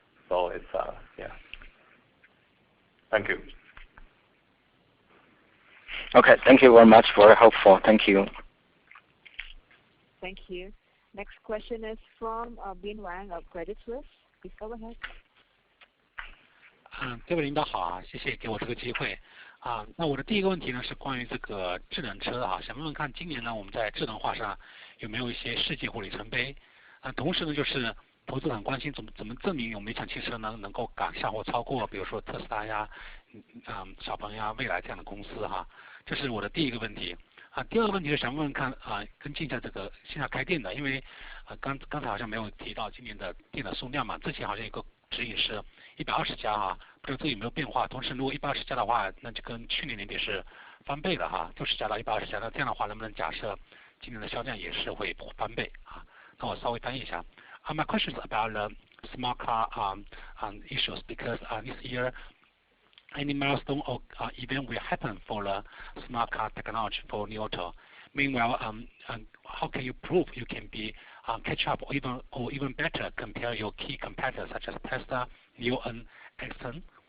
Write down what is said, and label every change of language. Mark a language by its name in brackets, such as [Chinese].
[English] So it's Thank you. Okay, thank you very much. Very helpful. Thank you. Thank you. Next question is from Bin Wang of Credit Suisse. Please go ahead. [Chinese] 各位领导好啊，谢谢给我这个机会啊。那我的第一个问题呢是关于这个智能车啊，想问问看今年呢我们在智能化上有没有一些事迹或里程碑啊？同时呢就是投资者很关心怎么证明我们理想汽车能够赶下或超过，比如说特斯拉呀、小鹏呀、蔚来这样的公司哈。这是我的第一个问题。第二个问题是想问问看跟进一下这个线下开店的，因为刚才好像没有提到今年的店的数量嘛，之前好像有个指引是120家哈，不知道这有没有变化？同时如果120家的话，那就跟去年年底是翻倍了哈，60家到120家，那这样的话能不能假设今年的销量也是会翻倍啊？那我稍微翻译一下。 [English] My question is about the smart car issues because this year any milestone or event will happen for the smart car technology for Li Auto. Meanwhile, how can you prove you can be catch up or even better compare your key competitors such as Tesla, NIO, and Exxon?